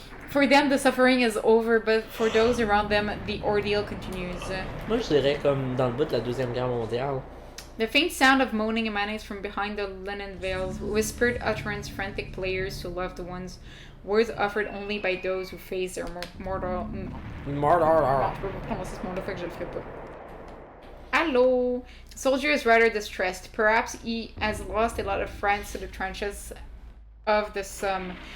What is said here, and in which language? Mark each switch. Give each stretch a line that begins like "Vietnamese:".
English: For them, the suffering is over, but for those around them, the ordeal continues.
French: Moi, je dirais comme dans le bout de la Deuxième Guerre mondiale.
English: The faint sound of moaning emanates from behind the linen veils, whispered utterance, frantic players to loved ones, words offered only by those who face their mortal...
French: Je peux pas prononcer ce mot-là, fait que je le ferai pas.
English: Hello! The soldier is rather distressed. Perhaps he has lost a lot of friends to the trenches of the Somme.